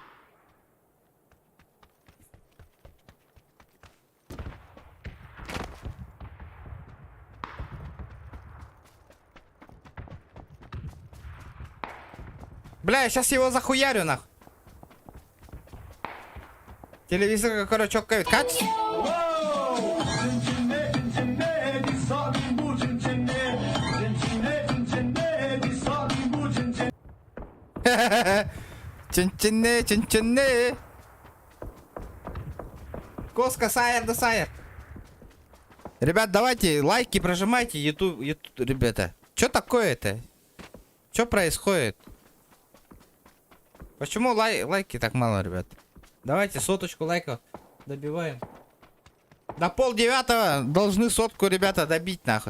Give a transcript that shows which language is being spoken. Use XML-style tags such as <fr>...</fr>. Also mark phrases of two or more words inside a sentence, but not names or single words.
<ru>Бля, я сейчас его захуярю нахуй. Телевизор, короче, чокает. Кать? Чин-чинне. Коска, сайер да сайер. Ребят, давайте лайки прожимайте, YouTube, ребята. Чё такое-то? Чё происходит? Почему лайки так мало, ребят? Давайте 100 лайков добиваем. До 8:30 должны 100, ребята, добить нахуй.</ru>